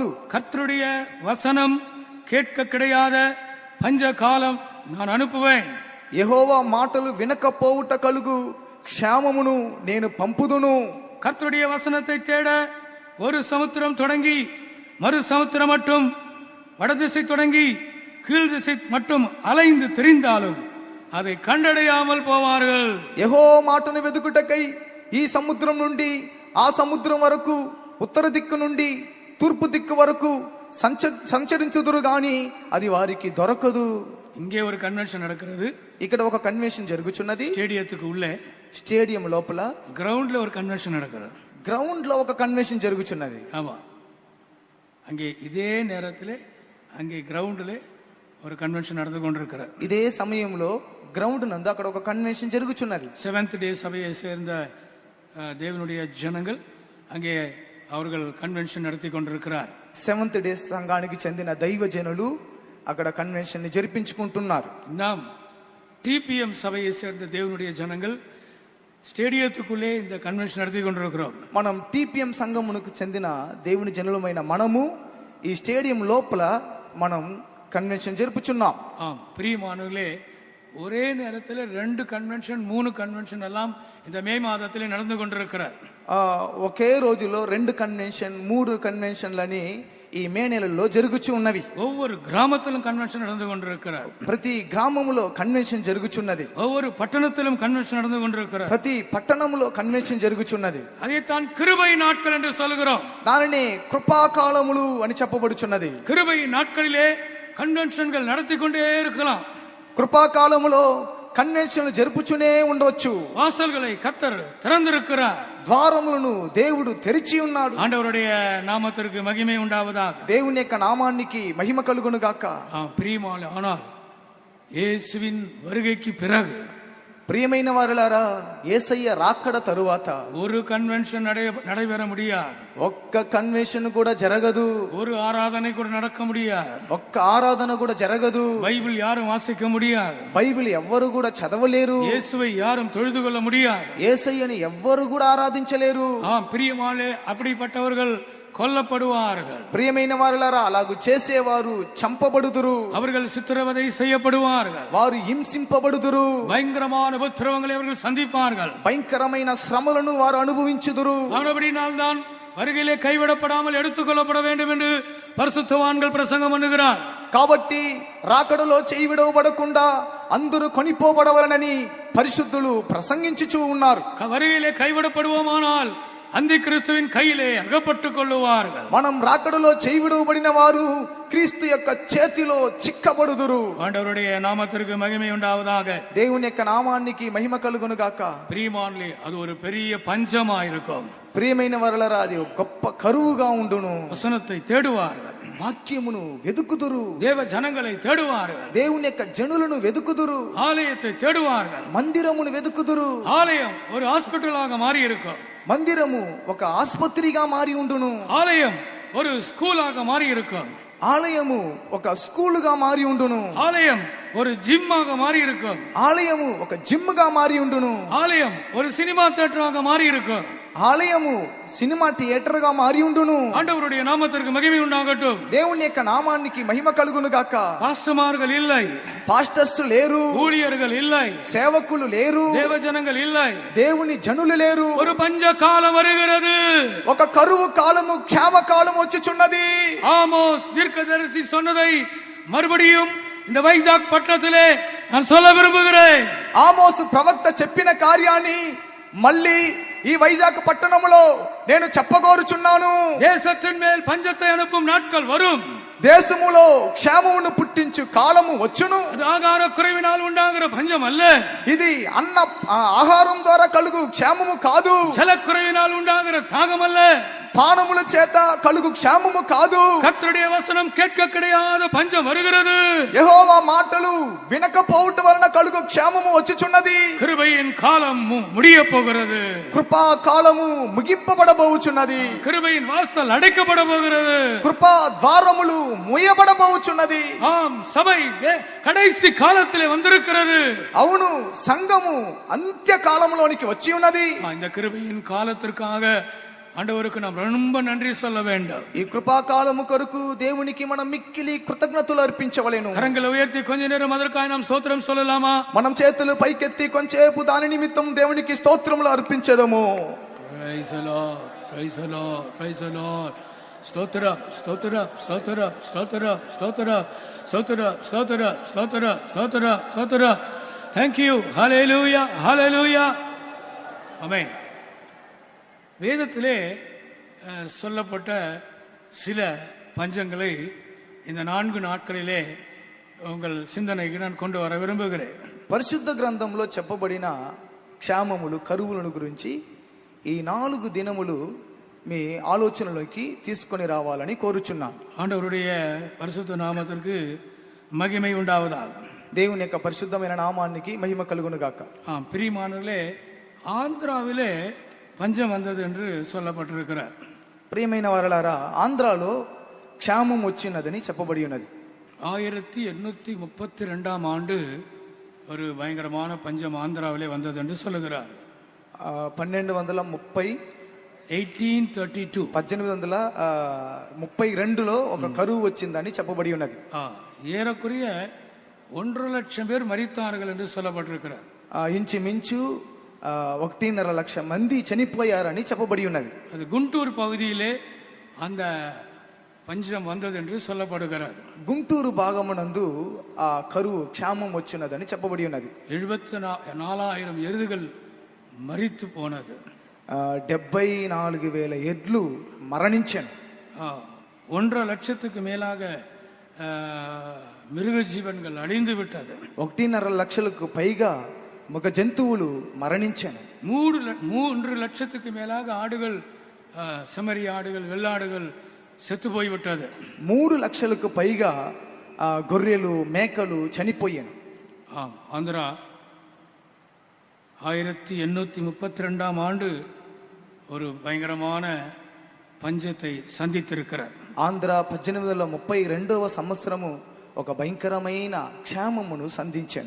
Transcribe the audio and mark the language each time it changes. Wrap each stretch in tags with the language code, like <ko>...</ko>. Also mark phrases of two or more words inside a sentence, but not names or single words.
<ta>கர்த்தருடைய வசனம் கேட்க கிடையாத பஞ்ச காலம் நான் அனுப்புவேன்.</ta> <te>యెహోవా మాటలు వినకపోవుట కలుగు క్షేమమును నేను పంపుదును.</te> <ta>கர்த்தருடைய வசனத்தை தேட ஒரு சமுத்திரம் தொடங்கி மறு சமுத்திரம் மட்டும் வடதிசை தொடங்கி கீழ் திசை மட்டும் அலைந்து திரிந்தாலும் அதை கண்டடையாமல் போவார்கள்.</ta> <te>యెహోవా మాటను వెదుకుటకై ఈ సముద్రం నుండి ఆ సముద్రం వరకు ఉత్తర దిక్కు నుండి తూర్పు దిక్కు వరకు సంచరించుదురు గాని అది వారికి దొరకదు.</te> <ta>இங்கே ஒரு கன்வென்ஷன் நடக்கிறது.</ta> <te>ఇక్కడ ఒక కన్వెన్షన్ జరుగుచున్నది.</te> <ta>స్టేడియத்துக்கு உள்ளே,</ta> <te>స్టేడియం లోపల</te> <ta>గ్రౌండ్ல ஒரு கன்வென்ஷன் நடக்கிறது.</ta> <te>గ్రౌండ్ లో ఒక కన్వెన్షన్ జరుగుచున్నది.</te> <ta>ஆமா, அங்கே இதே நேரத்தில் அங்கே கிரவுண்டில் ஒரு கன்வென்ஷன் நடந்து கொண்டிருக்கிறார்.</ta> <te>ఇదే సమయంలో గ్రౌండ్ నందు అక్కడ ఒక కన్వెన్షన్ జరుగుచున్నది.</te> <ta>7th డే சபையை சேர்ந்த தேவனுடைய ஜனங்கள் அங்கே அவர்கள் கன்வென்ஷன் நடத்தி கொண்டிருக்கிறார்.</ta> <te>7th డే సంఘానికి చెందిన దైవ జనులు అక్కడ కన్వెన్షన్ ని జరిపించుకుంటున్నారు.</te> <ta>நாம் டிபிஎம் சபையை சேர்ந்த தேவனுடைய ஜனங்கள் స్టేడియத்துக்குள்ளே இந்த కన్వెన్షన్ நடத்தி கொண்டிருக்கிறோம்.</ta> <te>మనం టిపిఎం సంఘమునకు చెందిన దేవుని జనులమైన మనము ఈ స్టేడియం లోపల మనం కన్వెన్షన్ జరుపుచున్నాం.</te> <ta>பிரியமானவர்களே, ஒரே நேரத்தில் 2 கன்வென்ஷன் 3 கன்வென்ஷன் எல்லாம் இந்த மே மாதத்திலே நடந்து கொண்டிருக்கிறார்.</ta> <te>ఒకే రోజులో 2 కన్వెన్షన్ 3 కన్వెన్షన్లని ఈ మే నెలలో జరుగుచు ఉన్నవి.</te> <ta>ஒவ்வொரு கிராமத்திலும் கன்வென்ஷன் நடந்து கொண்டிருக்கிறார்.</ta> <te>ప్రతి గ్రామములో కన్వెన్షన్ జరుగుచున్నది.</te> <ta>ஒவ்வொரு பட்டணத்திலும் கன்வென்ஷன் நடந்து கொண்டிருக்கிறார்.</ta> <te>ప్రతి పట్టణములో కన్వెన్షన్ జరుగుచున్నది.</te> <ta>அதைத்தான் கிருபை நாட்கள் என்று சொல்கிறோம்.</ta> <te>దానిని కృపాకాలములు అని చెప్పబడుచున్నది.</te> <ta>கிருபை நாட்களிலே கன்வென்ஷன்கள் நடத்தி கொண்டே இருக்கலாம்.</ta> <te>కృపాకాలములో కన్వెన్షన్లు జరుపుచునే ఉండవచ్చు.</te> <ta>வாசல்களை கர்த்தர் திறந்திருக்கிறார்.</ta> <te>ద్వారములను దేవుడు తెరిచి ఉన్నాడు.</te> <ta>ஆண்டவருடைய நாமத்திற்கு மகிமை உண்டாவதாக.</ta> <te>దేవుని యొక్క నామానికి మహిమ కలుగును గాక.</te> <ta>பிரியமான ஆனால் இயேசுவின் வருகைக்கு பிறகு</ta> <te>ప్రియమైన వారలారా, యేసయ్య రాకడ తరువాత</te> <ta>ஒரு கன்வென்ஷன் நடைபெற முடியாது.</ta> <te>ఒక్క కన్వెన్షన్ కూడా జరగదు.</te> <ta>ஒரு ஆராதனை கூட நடக்க முடியாது.</ta> <te>ఒక్క ఆరాధన కూడా జరగదు.</te> <ta>பைபிள் யாரும் வாசிக்க முடியாது.</ta> <te>బైబిల్ ఎవ్వరు కూడా చదవలేరు.</te> <ta>இயேசுவை யாரும் தொழுது கொள்ள முடியாது.</ta> <te>యేసయ్యని ఎవ్వరు కూడా ఆరాధించలేరు.</te> <ta>பிரியமாலே அப்படிப்பட்டவர்கள் கொல்லப்படுவார்கள்.</ta> <te>ప్రియమైన వారలారా, అలాగు చేసేవారు చంపబడుదురు.</te> <ta>அவர்கள் சித்திரவதை செய்யப்படுவார்கள்.</ta> <te>వారు హింసింపబడుదురు.</te> <ta>பயங்கரமான உபத்திரவங்களை அவர்கள் சந்திப்பார்கள்.</ta> <te>భయంకరమైన శ్రమలను వారు అనుభవించుదురు.</te> <ta>அப்படினால்தான் வருகையிலே கைவிடப்படாமல் எடுத்துக்கொள்ளப்பட வேண்டும் என்று பரிசுத்தவான்கள் பிரசங்கம் பண்ணுகிறார்.</ta> <te>కాబట్టి రాకడలో చేయి విడవబడకుండా అందరూ కొనిపోబడవలనని పరిశుద్ధులు ప్రసంగించుచూ ఉన్నారు.</te> <ta>வருகையிலே கைவிடப்படுவோமானால் அந்த கிறிஸ்துவின் கையிலே அகப்பட்டுக் கொள்ளுவார்கள்.</ta> <te>మనం రాకడలో చేయి విడవబడిన వారు క్రీస్తు యొక్క చేతిలో చిక్కబడుదురు.</te> <ta>ஆண்டவருடைய நாமத்திற்கு மகிமை உண்டாவதாக.</ta> <te>దేవుని యొక్క నామానికి మహిమ కలుగును గాక.</te> <ta>பிரியமானே, அது ஒரு பெரிய பஞ்சமா இருக்கும்.</ta> <te>ప్రియమైన వారలారా, అది ఒక గొప్ప కరువుగా ఉండును.</te> <ta>வசனத்தை தேடுவார்கள்.</ta> <te>వాక్యమును వెదుకుదురు.</te> <ta>தேவ ஜனங்களை தேடுவார்கள்.</ta> <te>దేవుని యొక్క జనులను వెదుకుదురు.</te> <ta>ஆலயத்தை தேடுவார்கள்.</ta> <te>మందిరమును వెదుకుదురు.</te> <ta>ஆலயம் ஒரு ஹாஸ்பிட்டலாக மாறி இருக்கும்.</ta> <te>మందిరము ఒక ఆసుపత్రిగా మారి ఉండును.</te> <ta>ஆலயம் ஒரு ஸ்கூலாக மாறி இருக்கும்.</ta> <te>ఆలయము ఒక స్కూలుగా మారి ఉండును.</te> <ta>ஆலயம் ஒரு ஜிம்மாக மாறி இருக்கும்.</ta> <te>ఆలయము ఒక జిమ్ గా మారి ఉండును.</te> <ta>ஆலயம் ஒரு சினிமா தியேட்டராக மாறி இருக்கும்.</ta> <te>ఆలయము సినిమా థియేటర్ గా మారి ఉండును.</te> <ta>ஆண்டவருடைய நாமத்திற்கு மகிமை உண்டாகட்டும்.</ta> <te>దేవుని యొక్క నామానికి మహిమ కలుగును గాక.</te> <ta>பாஸ்டர்மார்கள் இல்லை,</ta> <te>పాస్టర్స్ లేరు,</te> <ta>ஊழியர்கள் இல்லை,</ta> <te>సేవకులు లేరు,</te> <ta>தேவ ஜனங்கள் இல்லை.</ta> <te>దేవుని జనులు లేరు.</te> <ta>ஒரு பஞ்ச காலம் வருகிறது.</ta> <te>ఒక కరువు కాలము, క్షామ కాలము వచ్చుచున్నది.</te> <ta>ஆமோஸ் தீர்க்கதரிசி சொன்னதை மறுபடியும் இந்த வைஜாக் பட்டணத்திலே நான் சொல்ல விரும்புகிறேன்.</ta> <te>ఆమోసు ప్రవక్త చెప్పిన కార్యాన్ని మళ్ళీ ఈ వైజాగ్ పట్టణములో నేను చెప్పగోరుచున్నాను.</te> <ta>தேசத்தின் மேல் பஞ்சத்தை அனுப்பும் நாட்கள் வரும்.</ta> <te>దేశములో క్షేమమును పుట్టించు కాలము వచ్చును.</te> <ta>அது ஆகார குறைவினால் உண்டாகிற பஞ்சம் அல்ல.</ta> <te>ఇది అన్న ఆహారం ద్వారా కలుగు క్షేమము కాదు.</te> <ta>ஜலக்குறைவினால் உண்டாகிற தாகம் அல்ல.</ta> <te>పానముల చేత కలుగు క్షేమము కాదు.</te> <ta>கர்த்தருடைய வசனம் கேட்க கிடையாத பஞ்சம் வருகிறது.</ta> <te>యెహోవా మాటలు వినకపోవటం వలన కలుగు క్షేమము వచ్చుచున్నది.</te> <ta>கிருபையின் காலம் முடிய போகிறது.</ta> <te>కృపా కాలము ముగింపబడబోచున్నది.</te> <ta>கிருபையின் வாசல் అடைக்கப்பட போகிறது.</ta> <te>కృపా ద్వారములు మూయబడబోచున్నది.</te> <ta>ஆம், சபை கடைசி காலத்திலே வந்திருக்கிறது.</ta> <te>అవును, సంఘము అంత్య కాలంలోనికి వచ్చి ఉన్నది.</te> <ta>இந்த கிருபையின் காலத்திற்காக ஆண்டவருக்கு நாம் ரொம்ப நன்றி சொல்ல வேண்டும்.</ta> <te>ఈ కృపా కాలము కొరకు దేవునికి మనం మిక్కిలి కృతజ్ఞతలు అర్పించవలెను.</te> <ta>கரங்களை உயர்த்தி கொஞ்ச நேரம் அதற்காக நாம் ஸ்தோத்திரம் சொல்லலாமா?</ta> <te>మనం చేతులు పైకెత్తి కొంచెంసేపు దాని నిమిత్తం దేవునికి స్తోత్రములు అర్పించదము.</te> <en>Praise the Lord, praise the Lord, praise the Lord.</en> <ta>ஸ்தோத்திரம், ஸ்தோத்திரம், ஸ்தோத்திரம், ஸ்தோத்திரம், ஸ்தோத்திரம், ஸ்தோத்திரம், ஸ்தோத்திரம், ஸ்தோத்திரம், ஸ்தோத்திரம், ஸ்தோத்திரம்.</ta> <en>Thank you. Hallelujah, hallelujah.</en> <ta>ஆமென். வேதத்திலே சொல்லப்பட்ட சில பஞ்சங்களை இந்த 4 நாட்களிலே உங்கள் சிந்தனைக்கு நான் கொண்டு வர விரும்புகிறேன்.</ta> <te>పరిశుద్ధ గ్రంథంలో చెప్పబడిన క్షామములు, కరువులను గురించి ఈ 4 దినములు మీ ఆలోచనలోకి తీసుకొని రావాలని కోరుచున్నాం.</te> <ta>ஆண்டவருடைய பரிசுத்த நாமத்திற்கு மகிமை உண்டாவதாக.</ta> <te>దేవుని యొక్క పరిశుద్ధమైన నామానికి మహిమ కలుగును గాక.</te> <ta>பிரியமானவர்களே, ஆந்திராவிலே பஞ்சம் வந்தது என்று சொல்லப்பட்டிருக்கிறார்.</ta> <te>ప్రియమైన వారలారా, ఆంధ్రాలో క్షామం వచ్చినదని చెప్పబడి ఉన్నది.</te> <ta>1832 ஆண்டு ஒரு பயங்கரமான பஞ்சம் ஆந்திராவிலே வந்தது என்று சொல்லுகிறார். 1230 1832</ta> <te>1832లో ఒక కరువు వచ్చిందని చెప్పబడి ఉన్నది.</te> <ta>ஏறக்குறைய 1.5 லட்சம் பேர் மரித்தார்கள் என்று சொல்லப்பட்டிருக்கிறார்.</ta> <te>ఇంచుమించు 1.5 లక్ష మంది చనిపోయారని చెప్పబడి ఉన్నది.</te> <ta>அது குண்டூர் பகுதியிலே அந்த பஞ்சம் வந்தது என்று சொல்லப்படுகிறது.</ta> <te>గుంటూరు భాగమునందు ఆ కరువు క్షామం వచ్చినదని చెప్పబడి ఉన్నది.</te> <ta>74,000 எருதுகள் மரித்து போனது.</ta> <te>74,000 ఎడ్లు మరణించాను.</te> <ta>1.5 லட்சத்துக்கு மேலாக மிருக ஜீவன்கள் அழிந்து விட்டது.</ta> <te>1.5 లక్షలకు పైగా మగ జంతువులు మరణించాను.</te> <ta>3 லட்சத்துக்கு மேலாக ஆடுகள், செம்மறி ஆடுகள், வெள்ளாடுகள் செத்து போய்விட்டது.</ta> <te>3 లక్షలకు పైగా గొర్రెలు మేకలు చనిపోయాను.</te> <ta>ஆந்திரா 1832 ஆண்டு ஒரு பயங்கரமான பஞ்சத்தை சந்தித்திருக்கிறார்.</ta> <te>ఆంధ్ర 1832 సంవత్సరము ఒక భయంకరమైన క్షామమును సంధించాను.</te>